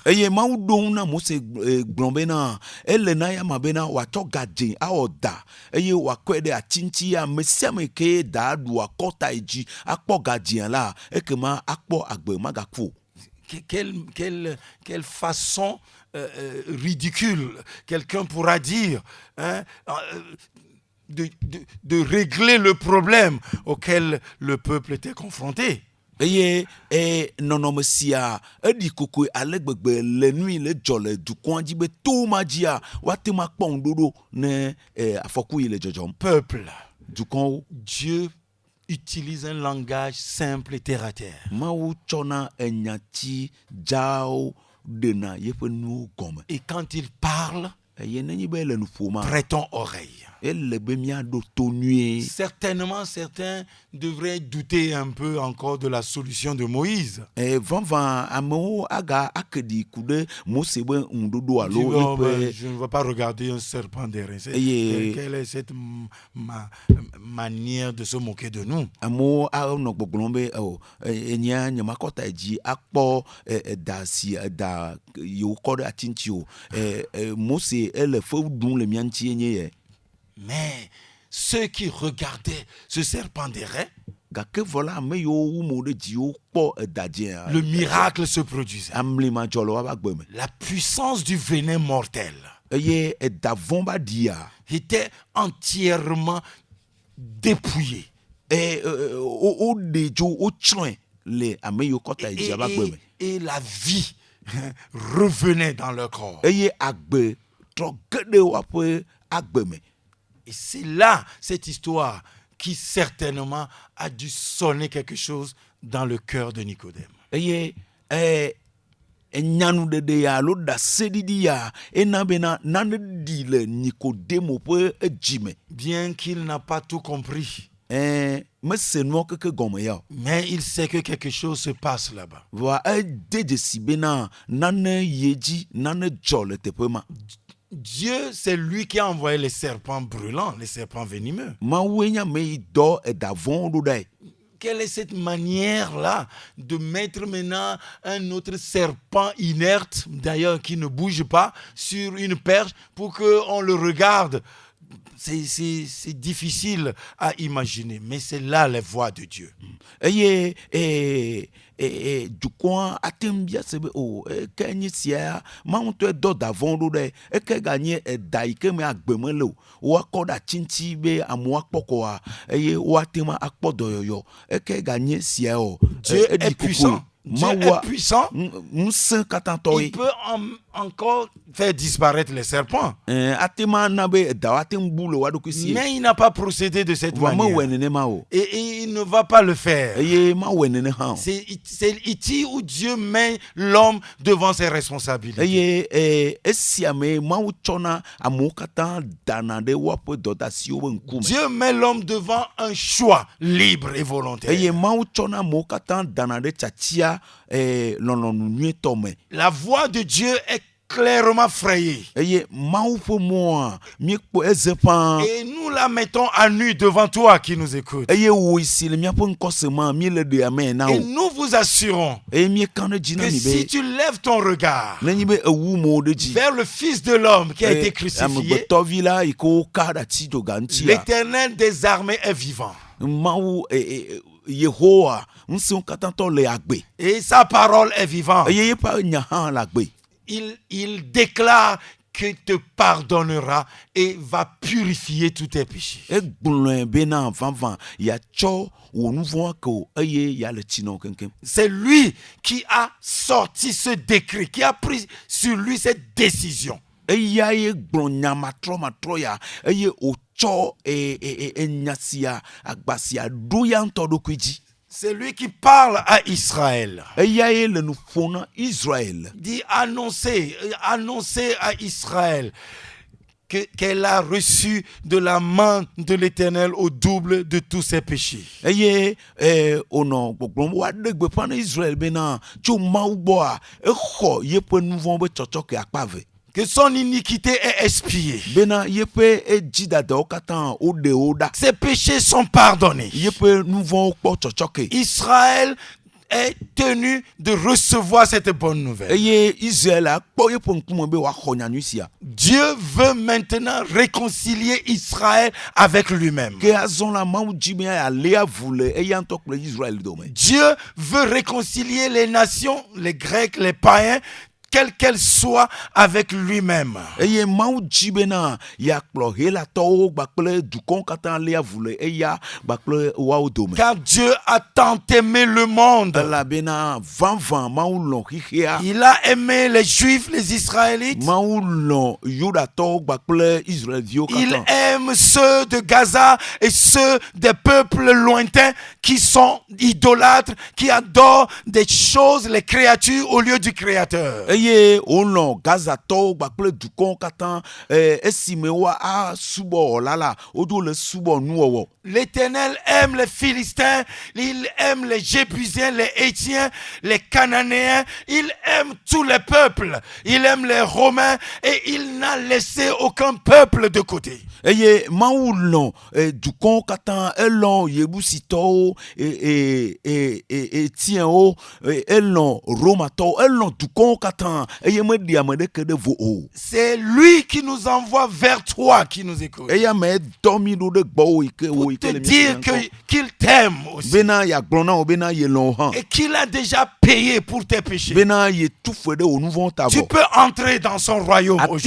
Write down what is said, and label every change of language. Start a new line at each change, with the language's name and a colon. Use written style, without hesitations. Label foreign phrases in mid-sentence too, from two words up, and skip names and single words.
Ewe: Eye Mawu ɖo na Mose gblɔ bena ele na yama bena wòatsɔ gadze awɔ da eye wòakɔe ɖe ati ŋuti ame sia ame ke da ɖu akɔta yi dzi akpɔ gadzea la ekema akpɔ agbe magaku o.
French: Quelle façon ridicule quelqu'un pourra dire, hein, de régler le problème auquel le peuple était confronté.
Ewe: Eye nɔnɔme sia eɖi kokoe ale gbegbe le nui le dzɔ le dukɔa dzi be to ma dzia woate ma kpɔ ŋuɖoɖo ne afɔku yi le dzɔdzɔm.
French: Peuple,
Ewe: Dukɔwo.
French: Dieu utilise un langage simple et terre à terre.
Ewe: Mawu tsɔna enyati dzawo ɖena yeƒe nuwo gɔme.
French: Et quand il parle,
Ewe: Eye nenye be ele nu ƒoma.
French: prêtons oreille.
Ewe: Ele be míaɖo to nyuie.
French: Certainement, certains devraient douter un peu encore de la solution de Moïse.
Ewe: Vavã amewo aga akeɖi ku ɖe Mose be ŋuɖoɖo
French: Dis,
Ewe: alo
French: oh, ben,
Ewe: yiƒe.
French: je ne vais pas regarder un serpent d'airain. Quelle est cette manière de se moquer de nous?
Ewe: Amewo anɔ gbɔgblɔm be enya nyemakɔta yi dzi akpɔ da si da yewo kɔ ɖe ati ŋuti o. Mose ele fewu ɖum le mía ŋuti nye ye.
French: Mais ceux qui regardaient ce serpent d'airain,
Ewe: Gake vɔ la ame yiwo wu mo ɖe dziwo kpɔ edadzea.
French: le miracle se produisait.
Ewe: Amlima dzɔ le woƒe agbe me.
French: La puissance du venin mortel
Ewe: Eye edavɔn ba ɖia.
French: était entièrement dépouillée.
Ewe: Woɖe dzo wotsrɔ̃e le ame yiwo kɔta yi dzia ƒe agbe me.
French: Et la vie revenait dans leur corps.
Ewe: Eye agbe trɔ ge ɖe woƒe agbe me.
French: Et c'est là, cette histoire, qui certainement a dû sonner quelque chose dans le cœur de Nicodème.
Ewe: Eye enyanuɖeɖe ya alo ɖaseɖiɖi ya ena bena nane ɖi le Nikodemo ƒe edzime.
French: Bien qu'il n'a pas tout compris,
Ewe: Mese nuwo keke gɔme ya o.
French: mais il sait que quelque chose se passe là-bas.
Ewe: Voa ede dzesi bena nane ye dzi nane dzɔ le teƒe ma.
French: Dieu, c'est lui qui a envoyé les serpents brûlants, les serpents venimeux.
Ewe: Mawue nya me yi dɔ edavɔn ɖo ɖae.
French: Quelle est cette manière-là de mettre maintenant un autre serpent inerte, d'ailleurs qui ne bouge pas, sur une perche pour qu'on le regarde? C'est difficile à imaginer, mais c'est là les voies de Dieu.
Ewe: Eye dukɔa ate ŋu bia se be o eke nye sia Mawu ŋutɔe dɔ davɔn ɖo ɖe eke ganye eda yi ke me agbe me le o woakɔ ɖe ati ŋuti be amewo akpɔ kɔa eye woate ŋu akpɔ dɔyɔyɔ eke ganye sia o.
French: Dieu est puissant. Dieu est puissant.
Ewe: Ŋusẽ katãtɔ
French: Il
Ewe: ye.
French: peut encore faire disparaître les serpents.
Ewe: Ate ma na be edawo ate ŋu bu le woa ɖokui si.
French: Mais il n'a pas procédé de cette
Ewe: Voa mewɔe
French: manière.
Ewe: nenema o.
French: Et il ne va pas le faire.
Ewe: Eye mawɔe nene hã o.
French: C'est ici où Dieu met l'homme devant ses responsabilités.
Ewe: Eye esia me Mawu tsɔna amewo katã dana ɖe woaƒe dɔdeasiwo ƒe ŋkume.
French: Dieu met l'homme devant un choix libre et volontaire.
Ewe: Eye Mawu tsɔna amewo katã dana ɖe tsatia lɔlɔ̃nu nyuietɔ me.
French: La voie de Dieu est clairement frayée.
Ewe: Eye Mawu ƒe mɔa míekpɔ eze ƒãa.
French: Et nous la mettons à nu devant toi qui nous écoutes.
Ewe: Eye wò si le míaƒe ŋkɔse ma míele ɖe ame na
French: Et
Ewe: o.
French: nous vous assurons
Ewe: Eye míeka ɖe dzi na
French: que
Ewe: mi si be
French: tu lèves ton regard
Ewe: nenye be ewu mo ɖe dzi.
French: vers le Fils de l'homme qui a été crucifié,
Ewe: Amegbetɔvi la yi ke woka ɖe ati dzoga ŋutia.
French: l'Éternel des armées est vivant.
Ewe: Mawu Yehowa ŋusẽwo katãtɔ le agbe.
French: Et sa parole est vivante.
Ewe: Eye yeƒe nya hã le agbe.
French: Il déclare qui te pardonnera et va purifier tous tes péchés.
Ewe: egblɔe bena vavã yatsɔ wò nu vɔ̃ ke o eye yale tsi nɔ keŋkeŋ.
French: C'est lui qui a sorti ce décret, qui a pris sur lui cette décision.
Ewe: Eya ye gblɔ nya matrɔ ya eye wòtsɔ enya sia agba sia ɖo ya ŋutɔ ɖokui dzi.
French: C'est lui qui parle à Israël.
Ewe: Eya ye le nu ƒom na Israël.
French: Dit annoncer à Israël qu'elle a reçu de la main de l'Éternel au double de tous ses péchés.
Ewe: Eye wònɔ gbɔgblɔm woaɖe gbeƒã na Israël bena tso Mawu gbɔa exɔ yeƒe nu vɔ̃ be tsɔtsɔke akpa eve.
French: Que son iniquité est expiée.
Ewe: Bena yeƒe dzidadawo katã woɖe wo ɖa.
French: Ses péchés sont pardonnés.
Ewe: Yeƒe nu vɔ̃wo kpɔ tsɔtsɔke.
French: Israël est tenu de recevoir cette bonne nouvelle.
Ewe: Eye Israël akpɔ yeƒe ŋkume be wòaxɔ nyanyui sia.
French: Dieu veut maintenant réconcilier Israël avec lui-même.
Ewe: Ke azɔ la Mawu dzi be alé avu le eya ŋutɔ kple Israël dome.
French: Dieu veut réconcilier les nations, les Grecs, les païens, quelles qu'elles soient, avec lui-même.
Ewe: Eye Mawu dzi bena yakplɔ helatɔwo kpakple dukɔwo katã lé avu le eya kpakple woawo dome.
French: Car Dieu a tant aimé le monde.
Ewe: Elabena vavã Mawu lɔ̃ xixea.
French: Il a aimé les Juifs, les Israélites.
Ewe: Mawu lɔ̃ Yudatɔwo kpakple Israelviwo
French: Il
Ewe: katã.
French: aime ceux de Gaza et ceux des peuples lointains qui sont idolâtres, qui adorent des choses, les créatures au lieu du Créateur.
Ewe: Eye wòlɔ̃ Gazatɔwo kpakple dukɔwo katã esime woasubɔ la la wodo le subɔ nuwɔwɔ.
French: L'Éternel aime les Philistins, il aime les Jébusiens, les Hétiens, les Cananéens, il aime tous les peuples, il aime les Romains et il n'a laissé aucun peuple de côté.
Ewe: Eye Mawu lɔ̃ dukɔwo katã elɔ̃ Yebusitɔwo Etiɛnwo elɔ̃ Romatɔwo elɔ̃ dukɔwo katã eye meɖi ame ɖeke ɖe vo o.
French: C'est lui qui nous envoie vers toi qui nous écoute.
Ewe: Eya me dɔ mi ɖo ɖe gbɔwò yi ke wò yi
French: Te
Ewe: ke le
French: dire qu'il t'aime aussi
Ewe: bena yagblɔ na wò bena ye lɔ̃ hã
French: et qu'il a déjà payé pour tes péchés.
Ewe: bena ye tu fe ɖe wò nu vɔ̃wo ta
French: Tu
Ewe: vɔ.
French: peux entrer dans son royaume aujourd'hui.